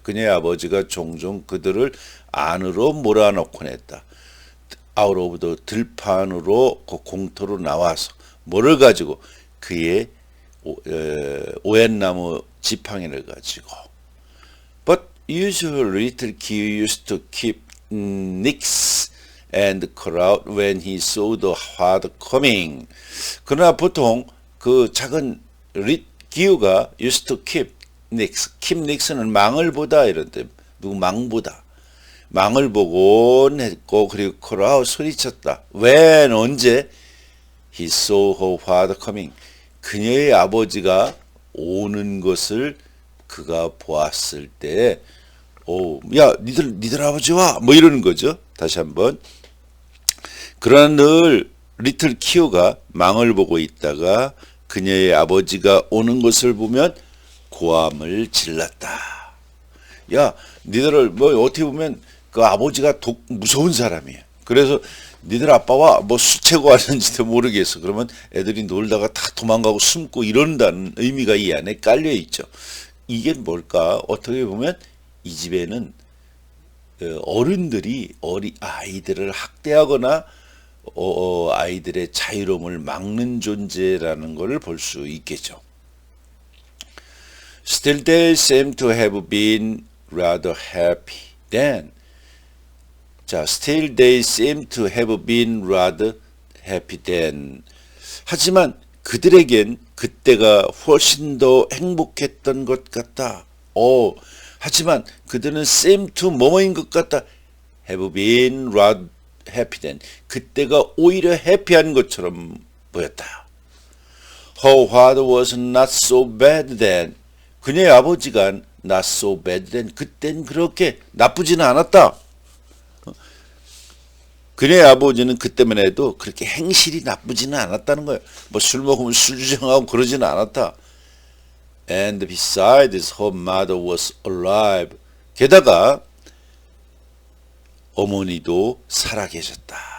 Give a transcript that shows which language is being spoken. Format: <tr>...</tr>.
<ko>그녀의 아버지가 종종 그들을 안으로 몰아넣곤 했다.</ko> <en>out of the</en> <ko>들판으로 그 공터로 나와서 뭐를 가지고 그의 오얏나무 지팡이를 가지고.</ko> <en>But usually little Kio used to keep nicks and call out when he saw the father coming.</en> <ko>그러나 보통 그 작은 기우가</ko> <en>used to keep nicks. keep nicks</en> <ko>는 망을 보다 이런 뜻. 누구 망보다. 망을 보곤 했고 그리고 콜아웃 소리쳤다.</ko> <en>When</en> <ko>언제?</ko> <en>He saw her father coming.</en> <ko>그녀의 아버지가 오는 것을 그가 보았을 때, 야, 니들 아버지 와! 뭐 이러는 거죠. 다시 한번. 그러나 늘 리틀 키오가 망을 보고 있다가 그녀의 아버지가 오는 것을 보면 고함을 질렀다. 야, 니들을 뭐 어떻게 보면 그 아버지가 무서운 사람이야. 그래서 니들 아빠와 뭐 술 채고 왔는지도 모르겠어. 그러면 애들이 놀다가 다 도망가고 숨고 이런다는 의미가 이 안에 깔려 있죠. 이게 뭘까? 어떻게 보면 이 집에는 어른들이 아이들을 학대하거나 아이들의 자유로움을 막는 존재라는 것을 볼 수 있겠죠.</ko> <en>Still they seem to have been rather happy then. 자, still they seem to have been rather happy then.</en> <ko>하지만 그들에겐 그때가 훨씬 더 행복했던 것 같다. 하지만 그들은</ko> <en>seem to</en> <ko>뭐뭐인 것 같다.</ko> <en>have been rather happy then.</en> <ko>그때가 오히려 해피한 것처럼 보였다.</ko> <en>Her father was not so bad then.</en> <ko>그녀의 아버지가</ko> <en>not so bad then.</en> <ko>그땐 그렇게 나쁘지는 않았다. 그녀의 아버지는 그때만 해도 그렇게 행실이 나쁘지는 않았다는 거예요. 뭐 술 먹으면 술주정하고 그러지는 않았다.</ko> <en>And besides, her mother was alive.</en> <ko>게다가 어머니도 살아계셨다.</ko>